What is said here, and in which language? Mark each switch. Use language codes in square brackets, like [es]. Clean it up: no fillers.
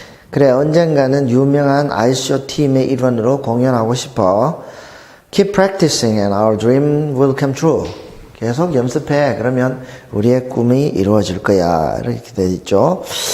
[ko] 그래, 언젠가는 유명한 아이스쇼 팀의 일원으로 공연하고 싶어. [en] Keep practicing and our dream will come true. [ko] 계속 연습해. 그러면 우리의 꿈이 이루어질 거야. 이렇게 되어 있죠.